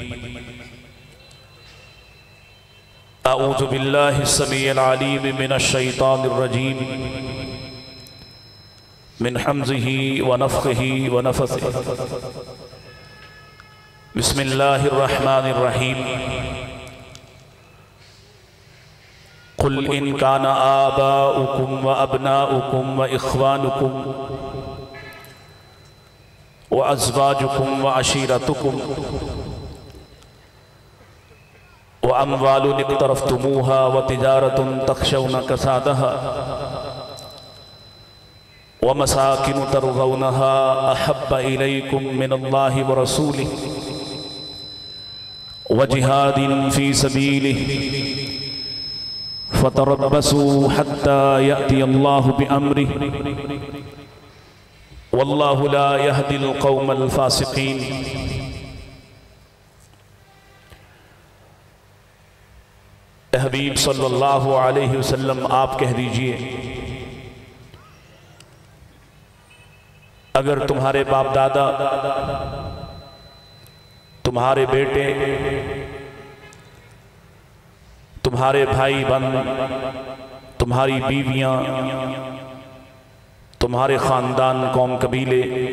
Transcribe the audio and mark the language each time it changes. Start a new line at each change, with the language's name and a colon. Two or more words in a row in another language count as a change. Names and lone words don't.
Arabic: أعوذ بالله السميع العليم من الشيطان الرجيم من همزه ونفخه ونفثه. بسم الله الرحمن الرحيم. قل إن كان آباؤكم وأبناؤكم وإخوانكم وأزواجكم وعشيرتكم وأموال اقترفتموها وتجارة تخشون كسادها ومساكن ترضونها أحب إليكم من الله ورسوله وجهاد في سبيله فتربصوا حتى يأتي الله بأمره والله لا يهدي القوم الفاسقين.
Hindi: हबीब
Arabic: صلى الله عليه وسلم
Hindi: आप कह दीजिए, अगर तुम्हारे बाप दादा, तुम्हारे बेटे, तुम्हारे भाई बहन, तुम्हारी बीवियां, तुम्हारे खानदान, कौम, कबीले,